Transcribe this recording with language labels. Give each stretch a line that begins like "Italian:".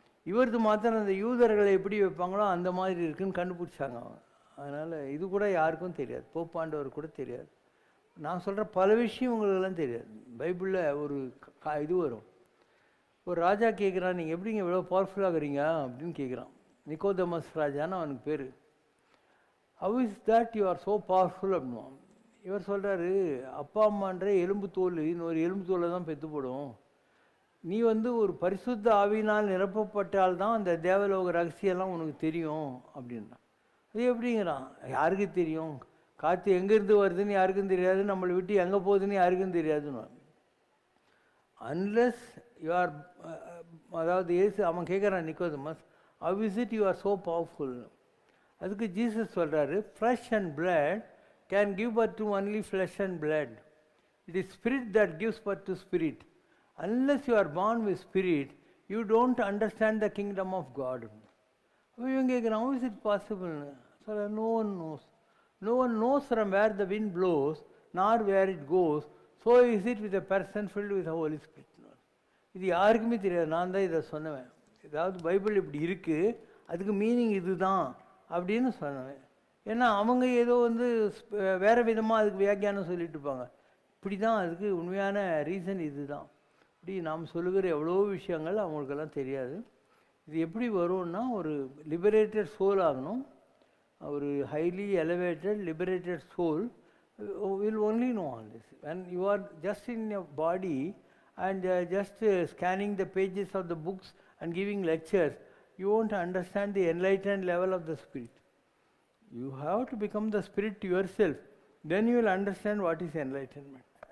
Tamil: இவரது மாத்திரம் அந்த யூதர்களை எப்படி வைப்பாங்களோ அந்த மாதிரி இருக்குன்னு கண்டுபிடிச்சாங்க. அதனால் இது கூட யாருக்கும் தெரியாது, போப்பாண்டவர் கூட தெரியாது. நான் சொல்கிற பல விஷயம் உங்களுக்கெல்லாம் தெரியாது. பைபிளில் ஒரு இது வரும், ஒரு ராஜா கேட்குறான், நீங்கள் எப்படிங்க இவ்வளோ பவர்ஃபுல்லாகிறீங்க அப்படின்னு கேட்குறான். நிக்கோதமஸ் ராஜான்னு அவனுக்கு பேர்.
English: How is that you are so powerful
Tamil: அப்படின்னும். இவர் சொல்கிறாரு, அப்பா அம்மான்ற எலும்பு தோல் இன்னொரு எலும்பு தோலை தான் பெற்று போடும். நீ ஒரு பரிசுத்த ஆவியினால் நிரப்பப்பட்டால் தான் அந்த தேவலோக ரகசியெல்லாம் உனக்கு தெரியும் அப்படின்னா. அது எப்படிங்கிறான்? யாருக்கு தெரியும்? காற்று எங்கேருந்து வருதுன்னு யாருக்கும் தெரியாது, நம்மளை விட்டு எங்கே போகுதுன்னு யாருக்கும் தெரியாதுன்னு.
English: unless you are,
Tamil: அதாவது ஏசு அவன் கேட்குறான்
English: Nicodemus, how is it you are so powerful?
Tamil: அதுக்கு ஜீசஸ் சொல்கிறாரு,
English: Flesh and blood can give birth to only flesh and blood. It is spirit that gives birth to spirit. Unless you are born with spirit, you don't understand the kingdom of God. How is it possible? So no one knows. No one knows from where the wind blows, nor where it goes. So is it with a person filled with the Holy Spirit.
Tamil: இது யாருக்குமே தெரியாது. நான் தான் இதை சொன்னேன். ஏதாவது Bible இப்படி இருக்குது, அதுக்கு மீனிங் இதுதான் அப்படின்னு சொன்னேன். ஏன்னா அவங்க ஏதோ வேறு விதமாக அதுக்கு வியாக்கியானம் சொல்லிட்டு இருப்பாங்க. இப்படி தான் அதுக்கு உண்மையான ரீசன் இது தான். இப்படி நாம் சொல்லுகிற எவ்வளோ விஷயங்கள் அவங்களுக்கெல்லாம் தெரியாது. இது எப்படி வரும்னா, ஒரு
English: liberated soul
Tamil: ஆகணும். ஒரு
English: Highly elevated liberated soul will only know all this. when you are just in your body and just scanning the pages of the books and giving lectures, you won't understand the enlightened level of the spirit. You have to become the spirit yourself, then you will understand what is enlightenment.